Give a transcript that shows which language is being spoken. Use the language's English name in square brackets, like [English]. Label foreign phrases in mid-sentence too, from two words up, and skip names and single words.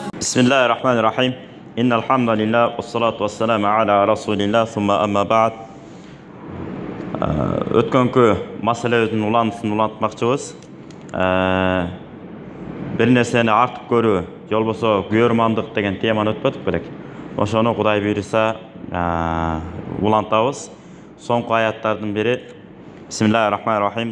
[Arabic] بسم الله الرحمن الرحيم. إن الحمد لله والصلاة والسلام على رسول الله ثم أما بعد. [Kyrgyz] Өткөнкү маселебиздин улантысын улантмакчыбыз. Бир нерсени артып көрүү, же болбосо күйөрмандык деген теманы өтпөдүк белек. Ошону Кудай буйруса улантабыз. Соңку аяттардын бири Bismillahirrahmanirrahim.